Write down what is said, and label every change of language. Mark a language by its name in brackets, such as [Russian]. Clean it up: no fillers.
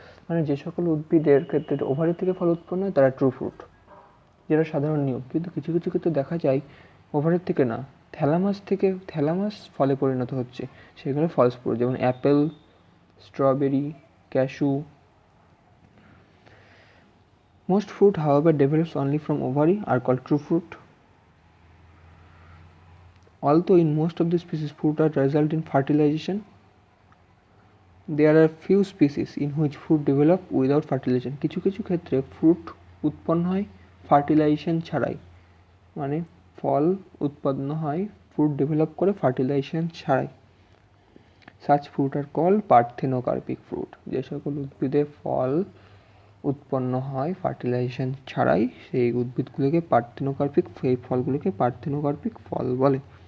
[Bangla] মানে যে সকল উদ্ভিদের ক্ষেত্রে ওভারি থেকে ফল উৎপন্ন হয় তারা ট্রু ফ্রুট, যেটা সাধারণ নিয়ম। কিন্তু কিছু কিছু ক্ষেত্রে দেখা যায় ওভারের থেকে না, থ্যালামাস ফলে পরিণত হচ্ছে, সেগুলো ফলস ফ্রুট, যেমন Apple, strawberry, cashew. [English] Most fruit however develops only from ovary are called true fruit. Although in most of the species fruit are result in fertilization, there are few species in which fruit develop without fertilization. [Bangla] কিছু কিছু ক্ষেত্রে fruit উৎপন্ন হয় fertilisation ছাড়াই, মানে ফল উৎপন্ন হয় fruit develop করে ফার্টিলাইজেশন ছাড়াই। [English] such fruit are called parthenocarpic fruit, [Bangla] যে সকল উদ্ভিদে ফল উৎপন্ন হয় ফার্টিলাইজেশন ছাড়াই, সেই উদ্ভিদগুলোকে পার্থেনোকার্পিক, সেই ফলগুলোকে পার্থেনোকার্পিক ফল বলে।